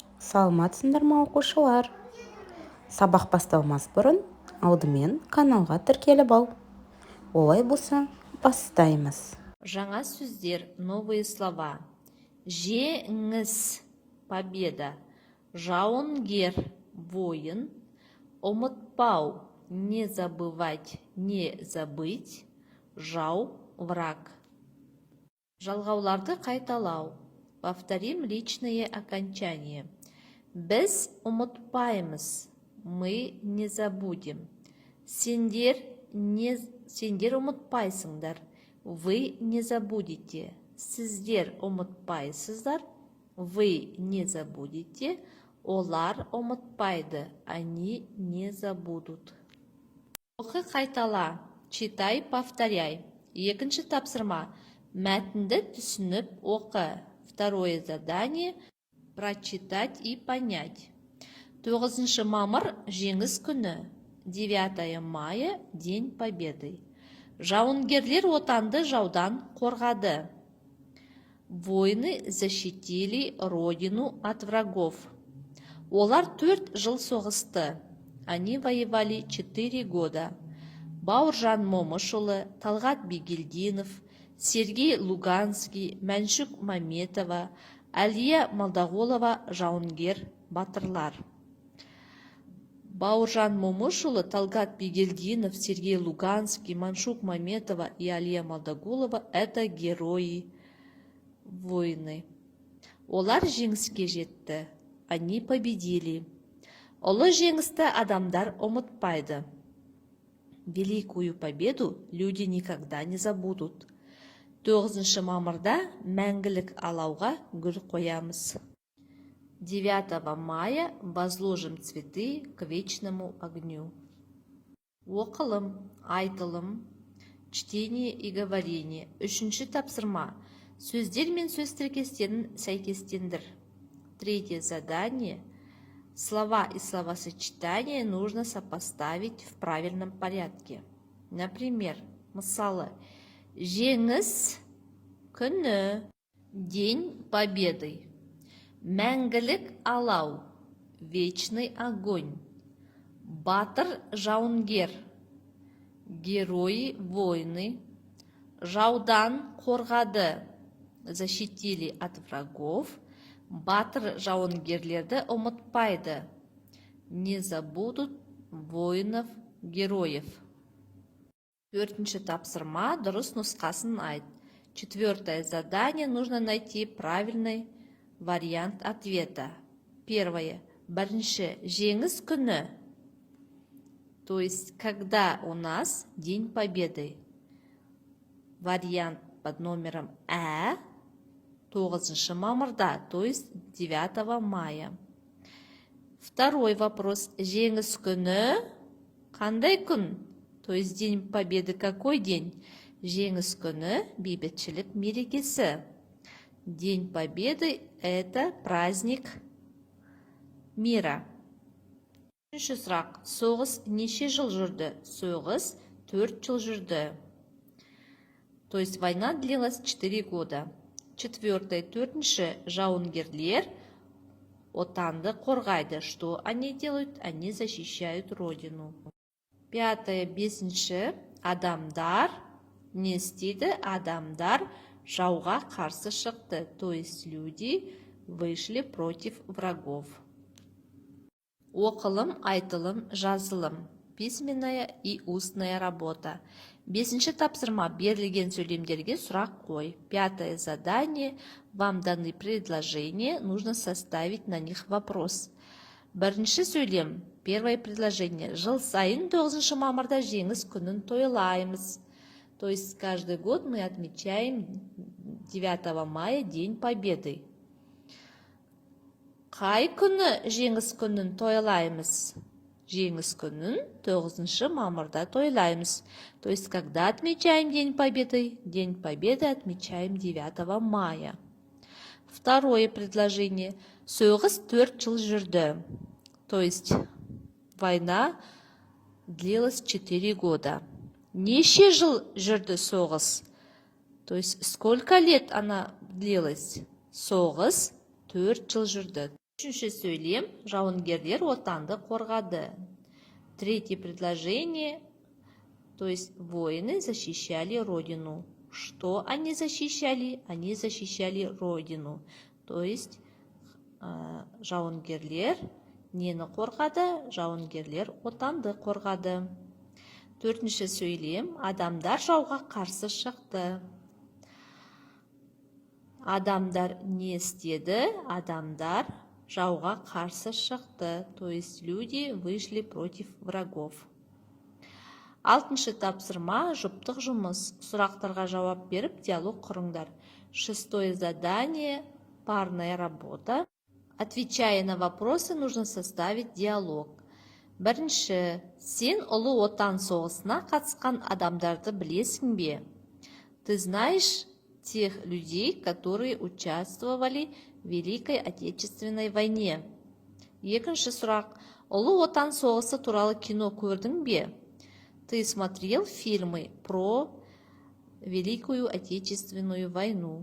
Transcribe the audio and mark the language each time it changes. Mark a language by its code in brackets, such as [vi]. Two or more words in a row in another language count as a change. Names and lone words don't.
[kk] Саламатсыңдар ма оқушылар? Сабақ басталмас бұрын алдымен каналға тіркеліп ал. Олай болса, бастаймыз. Жаңа сөздер, [ru] новые слова. Жеңіс, победа. [kk] Жауынгер, воин. [ru] Ұмытпау, не забывать, не забыть. [kk] Жау, враг. Жалғауларды қайталау. [ru] Повторим личное окончание. [kk] Біз ұмытпаймыз. [ru] Мы не забудем. [kk] Сендер ұмытпайсыңдар. [ru] Вы не забудете. [kk] Сіздер ұмытпайсыздар. [ru] Вы не забудете. [kk] Олар ұмытпайды. [ru] Они не забудут. [kk] Оқы қайтала. [ru] Читай, повторяй. [kk] Екінші тапсырма. Мәтінді түсініп оқы. [ru] Второе задание – прочитать и понять. [kk] 9 мамыр – жеңіс күні. [ru] 9 мая – День Победы. [kk] Жауынгерлер отанды жаудан қорғады. [ru] Воины защитили родину от врагов. [kk] Олар 4 жыл соғысты. [ru] Они воевали 4 года. [kk] Бауыржан Момышұлы, Талғат Бигелдинов, Сергей Луганский, Мәншүк Маметова, Әлия Малдағолова жауынгер батырлар. [ru] Бауыржан Момышұлы, Талғат Бигелдинов, Сергей Луганский, Мәншүк Маметова и Әлия Малдағолова – это герои войны. [kk] Олар жеңіске жетті. [ru] Они победили. [kk] Ұлы жеңісті адамдар ұмытпайды. [ru] Великую победу люди никогда не забудут. [kk] 9 мамырда мәңгілік алауға гүл қоямыз. [ru] 9 мая возложим цветы к вечному огню. [kk] Оқылым, айтылым, [ru] чтение и говорение. [kk] 3 тапсырма. Сөздер мен сөз тіркестерін сәйкестендір. [ru] 3 задание. Слова и словосочетания нужно сопоставить в правильном порядке. Например, [kk] мысалы, жеңіс күні, [ru] День Победы, [kk] мәңгілік алау, [ru] вечный огонь, [kk] батыр жауынгер, [ru] герои войны, [kk] жаудан қорғады, [ru] защитили от врагов, [kk] батыр жауынгерлерді ұмытпайды, [ru] не забудут воинов героев. [kk] 4 тапсырма, дұрыс нұсқасын айт. [ru] 4 задание, нужно найти правильный вариант ответа. 1. [kk] Бірінші, жеңіс күні. [ru] То есть, когда у нас День Победы. Вариант под номером 9 мамырда, то есть 9 мая. 2 вопрос. [kk] Жеңіс күні қандай күн? [ru] То есть День Победы какой день? [kk] Жеңіс күні бейбітшілік мерекесі. [ru] День Победы – это праздник мира. [kk] 3 сұрақ. Соғыс неше жыл жүрді? Соғыс 4 жыл жүрді. [ru] То есть война длилась 4 года. 4. [kk] Жауынгерлер отанды қорғайды. [ru] Что они делают? Они защищают родину. 5. [kk] Адамдар не істеді? Адамдар жауға қарсы шықты. [ru] То есть люди вышли против врагов. [kk] Оқылым, айтылым, жазылым. [ru] Письменная и устная работа. [kk] 5 тапсырма, берілген сөйлемдерге сұрақ қой. [ru] 5 задание. Вам даны предложения, нужно составить на них вопрос. [kk] Бірінші сөйлем, [ru] первое предложение. [kk] Жыл сайын 9 мамырда жеңіс күнін тойлаймыз. [ru] То есть каждый год мы отмечаем 9 мая День Победы. [kk] Қай күні жеңіс күнін тойлаймыз? Жеңіс күнін 9 мамырда тойлаймыз. [ru] То есть когда отмечаем День Победы? День Победы отмечаем 9 мая. 2 предложение. [kk] Соғыс 4 жыл жүрді. [ru] То есть война длилась 4 года. [kk] Неше жыл жүрді соғыс? [ru] То есть сколько лет она длилась? [kk] Соғыс 4 жыл жүрді. Үшінші сөйлем, жауынгерлер отанды қорғады. [ru] Третье предложение, то есть воины защищали родину. Что они защищали? Они защищали родину. То есть [kk] жауынгерлер нені қорғады? Жауынгерлер отанды қорғады. Төртінші сөйлем, адамдар жауға қарсы шықты. Адамдар не істеді? Адамдар жауға қарсы шықты. [ru] То есть люди вышли против врагов. [kk] Алтыншы тапсырма, жұптық жұмыс. Сұрақтарға жауап беріп, диалог құрыңдар. [ru] Шестое задание, парная работа. Отвечая на вопросы, нужно составить диалог. [kk] Бірінші, сен ұлы отан соғысына қатысқан адамдарды білесің бе? [ru] Ты знаешь тех людей, которые участвовали в Великой Отечественной войне? [kk] Екінші сұрақ, ұлы отан соғысы туралы кино көрдің бе? [ru] Ты смотрел фильмы про Великую Отечественную войну?